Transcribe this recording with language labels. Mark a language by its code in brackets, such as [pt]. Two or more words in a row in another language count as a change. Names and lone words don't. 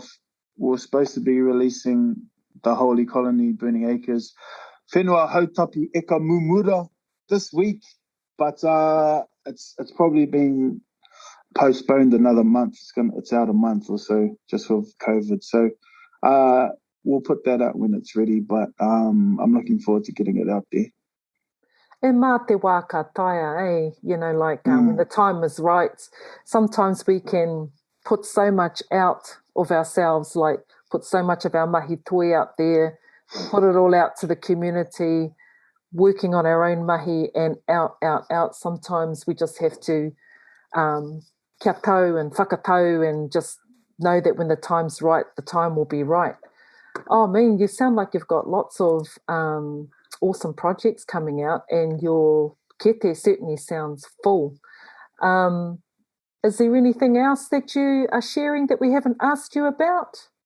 [en] We're supposed to be releasing the Holy Colony Burning Acres Whenua Hautapu Eka Mumura this week, but it's probably been postponed another month. It's out a month or so just with COVID. So we'll put that out when it's ready, but I'm looking forward to getting it out there. [mi] E mā te wā ka taia, [en] you know, like when the time is right, sometimes we can put so much out of ourselves, like put so much of our [mi] mahi toi [en] out there, put it all out to the community, working on our own mahi, and out. Sometimes we just have to [mi] kia tau [en] and whakatau and just know that when the time's right, the time will be right. Oh, man, you sound like you've got lots of awesome projects coming out, and your kete certainly sounds full. Is there anything else that you are sharing that we haven't asked you about?